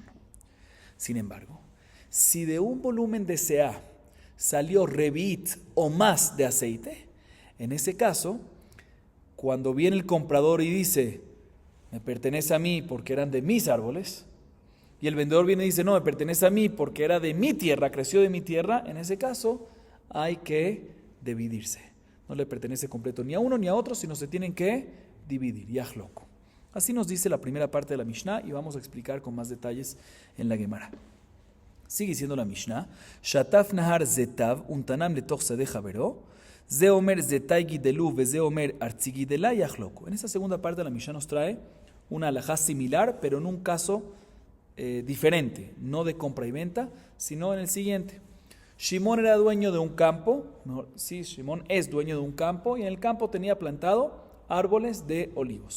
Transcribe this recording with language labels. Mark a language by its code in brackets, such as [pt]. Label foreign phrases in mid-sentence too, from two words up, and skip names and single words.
[es] Sin embargo, si de un volumen de seá salió revit o más de aceite, en ese caso, cuando viene el comprador y dice, me pertenece a mí porque eran de mis árboles, y el vendedor viene y dice, no, me pertenece a mí porque era de mi tierra, creció de mi tierra, en ese caso hay que dividirse. No le pertenece completo ni a uno ni a otro, sino se tienen que dividir, yachloku. Así nos dice la primera parte de la Mishnah y vamos a explicar con más detalles en la Gemara. Sigue diciendo la Mishnah: [he] שטף נהר זיתיו ונתנם לתוך שדה חבירו זה אומר זיתי גדלו וזה אומר ארצי גידלה יחלוקו. [es] En esta segunda parte de la Mishnah nos trae una halajá similar, pero en un caso diferente, no de compra y venta, sino en el siguiente. Shimón era dueño de un campo, Shimón es dueño de un campo y en el campo tenía plantado árboles de olivos.